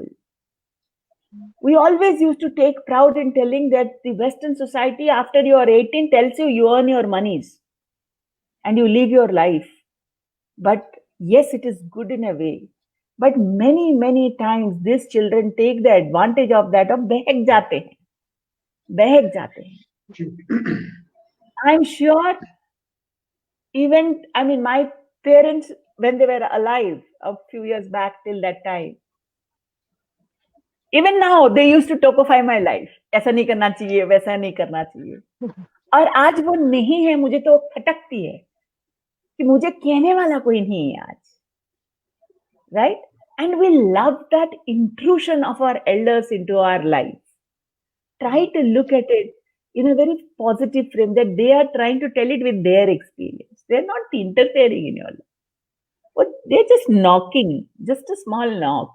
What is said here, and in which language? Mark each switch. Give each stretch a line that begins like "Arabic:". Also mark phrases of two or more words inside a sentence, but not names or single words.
English: We always used to take proud in telling that the Western society, after you are 18, tells you earn your monies. and you live your life. But yes, it is good in a way. But many times these children take the advantage of that, of
Hindi: बहक जाते हैं. बहक जाते हैं.
English: I'm sure even, I mean, my parents, when they were alive a few years back till that time, even now they used to topify my life.
Hindi: ऐसा नहीं करना चाहिए, वैसा नहीं करना चाहिए. और आज वो नहीं है, मुझे तो खटकती है कि मुझे कहने वाला कोई नहीं है आज.
English: Right? And we love that intrusion of our elders into our lives. Try to look at it in a very positive frame, that they are trying to tell it with their experience. They're not interfering in your life. But they're just knocking, just a small knock.